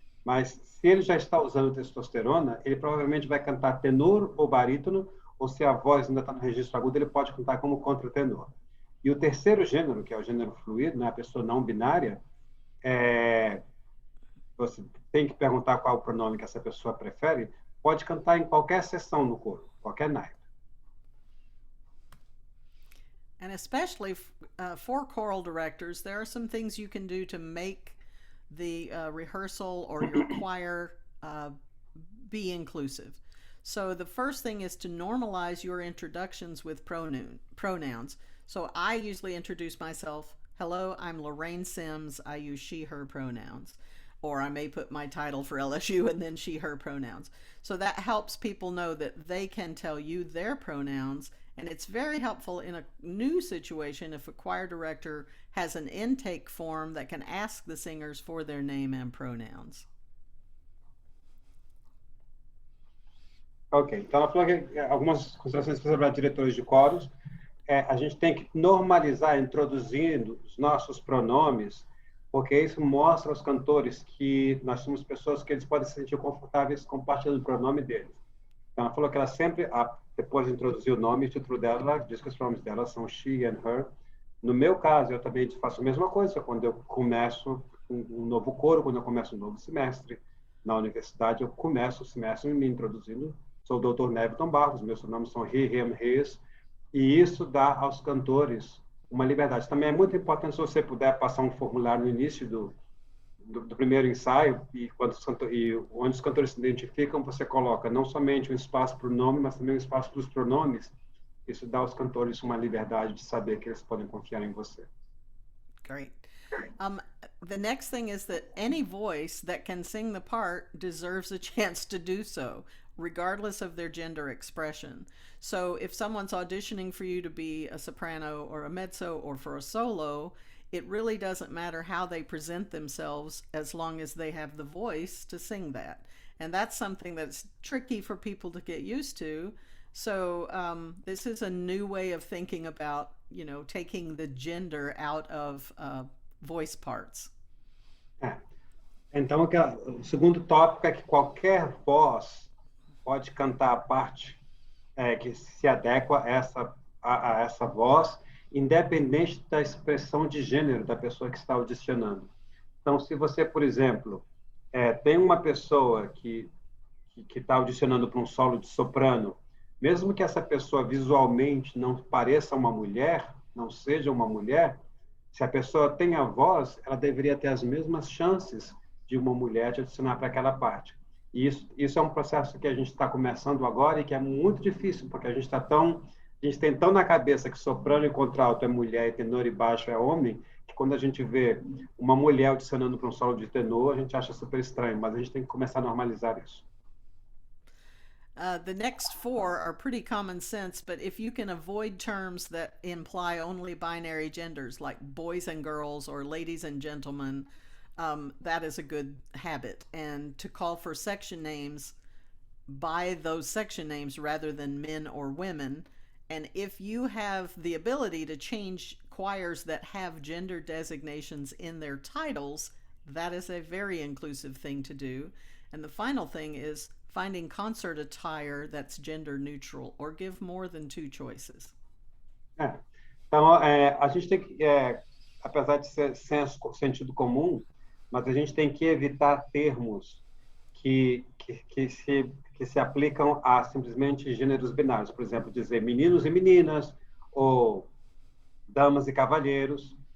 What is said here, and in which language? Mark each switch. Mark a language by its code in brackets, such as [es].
[pt] Mas se ele já está usando testosterona, ele provavelmente vai cantar tenor ou barítono, ou se a voz ainda está no registro agudo, ele pode cantar como contratenor. E o terceiro gênero, que é o gênero fluido, né, a pessoa não binária, você tem que perguntar qual o pronome que essa pessoa prefere, pode cantar em qualquer sessão no coro, qualquer naipe. [en] And especially for choral directors, there are some things you can do to make the rehearsal or your choir be inclusive. So the first thing is to normalize your introductions with pronouns. So I usually introduce myself, hello, I'm Lorraine Sims, I use she, her pronouns. Or I may put my title for LSU and then she, her pronouns. So that helps people know that they can tell you their pronouns, and it's very helpful in a new situation if a choir director has an intake form that can ask the singers for their name and pronouns. [pt] Ok, então ela falou que algumas considerações para diretores de coros, a gente tem que normalizar introduzindo os nossos pronomes, porque isso mostra aos cantores que nós somos pessoas que eles podem se sentir confortáveis compartilhando o pronome deles. Então ela falou que ela sempre, depois de introduzir o nome e o título dela, diz que os pronomes dela são [en] she and her. [pt] No meu caso, eu também faço a mesma coisa quando eu começo um novo coro, quando eu começo um novo semestre. Na universidade, eu começo o semestre me introduzindo. Sou o Dr. Neviton Barros, meus nomes são [en] he, him, his, [pt] e isso dá aos cantores uma liberdade. Também é muito importante se você puder passar um formulário no início do primeiro ensaio, e onde os cantores se identificam, você coloca não somente um espaço para o nome, mas também um espaço para os pronomes. Isso dá aos cantores uma liberdade de saber que eles podem confiar em você. [en] Great. The next thing is that any voice that can sing the part deserves a chance to do so, regardless of their gender expression. So if someone's auditioning for you to be a soprano or a mezzo or for a solo, it really doesn't matter how they present themselves as long as they have the voice to sing that. And that's something that's tricky for people to get used to. So this is a new way of thinking about, taking the gender out of voice parts. [pt] Então, o segundo tópico é que qualquer voz pode cantar a parte que se adequa a essa voz, independente da expressão de gênero da pessoa que está audicionando. Então, se você, por exemplo, tem uma pessoa que está audicionando para um solo de soprano, mesmo que essa pessoa visualmente não pareça uma mulher, não seja uma mulher, se a pessoa tem a voz, ela deveria ter as mesmas chances de uma mulher de adicionar para aquela parte. E isso é um processo que a gente está começando agora e que é muito difícil, porque a gente tem tão na cabeça que soprano e contralto é mulher e tenor e baixo é homem, que quando a gente vê uma mulher adicionando para um solo de tenor, a gente acha super estranho, mas a gente tem que começar a normalizar isso. [en] The next four are pretty common sense, but if you can avoid terms that imply only binary genders, like boys and girls or ladies and gentlemen, that is a good habit. And to call for section names by those section names rather than men or women. And if you have the ability to change choirs that have gender designations in their titles, that is a very inclusive thing to do. And the final thing is finding concert attire that's gender neutral, or give more than two choices. [pt] Então, a gente tem que, apesar de ser sentido comum, mas a gente tem que evitar termos que se aplicam a simplesmente gêneros binários. Por exemplo, dizer meninos e meninas, ou damas e cavalheiros.